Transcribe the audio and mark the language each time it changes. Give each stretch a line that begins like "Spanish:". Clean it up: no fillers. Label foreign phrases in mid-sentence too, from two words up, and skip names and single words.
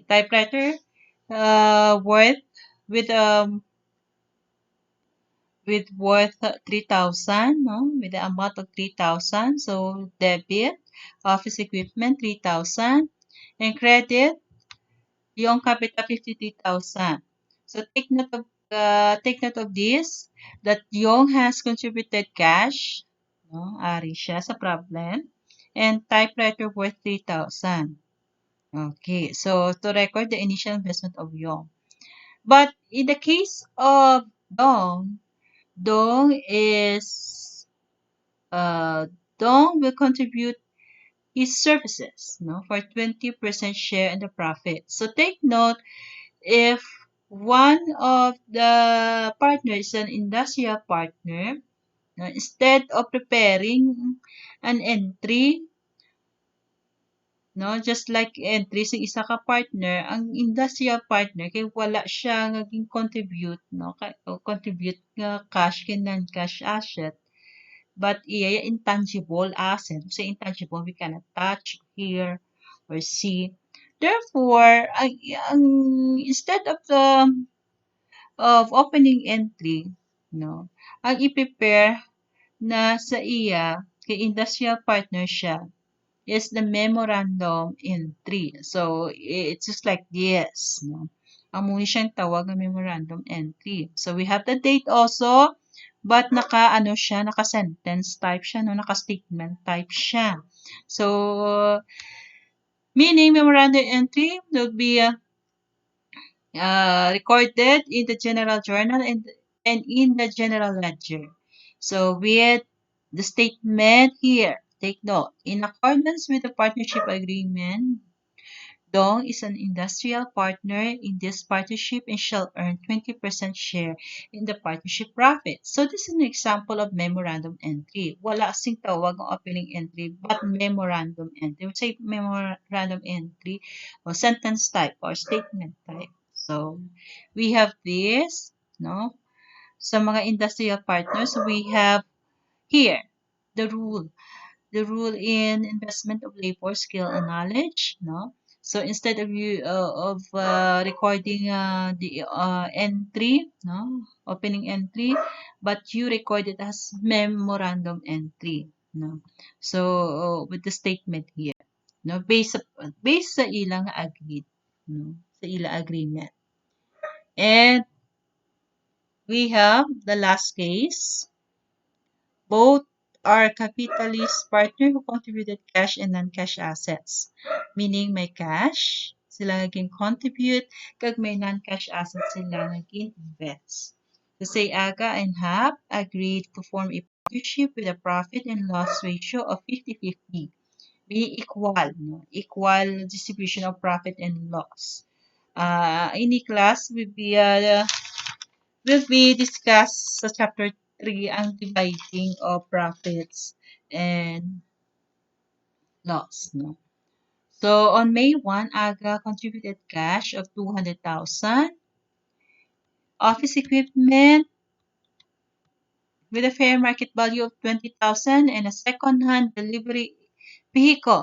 English: Typewriter worth with worth 3,000, no? With the amount of 3,000. So debit, office equipment 3,000, and credit yung capital 53,000. So take note of this that Yong has contributed cash, no?
Hiligaynon: Ari siya sa
English: problem, and typewriter worth 3,000. Okay, so to record the initial investment of Yong. But in the case of Dong, Dong is Dong will contribute his services, no, for 20% share in the profit. So take note if one of the partners is an industrial partner, no, instead of preparing an entry, no, just like entry
Hiligaynon: sa isa ka partner, ang industrial partner kay wala siya naging contribute,
English: no, contribute nga cash kin non-cash asset. But iya intangible asset. So intangible we cannot touch, hear, or see. Therefore, ang instead of opening entry,
Hiligaynon: no, ang i-prepare na sa iya kay industrial partner siya is
English: the memorandum entry. So it's just like this, no.
Hiligaynon: Ang muna siyang tawag na
English: memorandum entry. So we have the date also, but
Hiligaynon: naka-ano siya, naka-sentence type siya,
English: no?
Hiligaynon: Naka-statement type siya.
English: So, meaning memorandum entry will be recorded in the general journal and in the general ledger. So, with the statement here, take note, in accordance with the partnership agreement, Dong is an industrial partner in this partnership and shall earn 20% share in the partnership profit. So this is an example of memorandum entry.
Hiligaynon: Wala kasing tawag ng
English: opening entry but memorandum entry. We say memorandum entry or sentence type or statement type. So we have this, no?
Hiligaynon: Sa mga
English: industrial partners, we have here the rule in investment of labor, skill, and knowledge. No, so instead of you of recording the entry, no, opening entry, but you record it as memorandum entry. No, so with the statement here, no, based
Hiligaynon: sa ilang
English: agreed.
Hiligaynon: No, sa ila agreement.
English: And we have the last case. Both are capitalist partner who contributed cash and non-cash assets.
Hiligaynon: Meaning may cash, sila naging contribute, kag may
English: non-cash assets
Hiligaynon: sila naging invest.
English: To say Aga and Hap agreed to form a partnership with a profit and loss ratio of 50-50. Meaning equal, no? Equal distribution of profit and loss.
Hiligaynon: Ini class
English: will be discussed sa chapter 3 ang dividing of profits and loss. No? So, on May 1, AGA contributed cash of 200,000, office equipment with a fair market value of 20,000, and a second-hand delivery vehicle.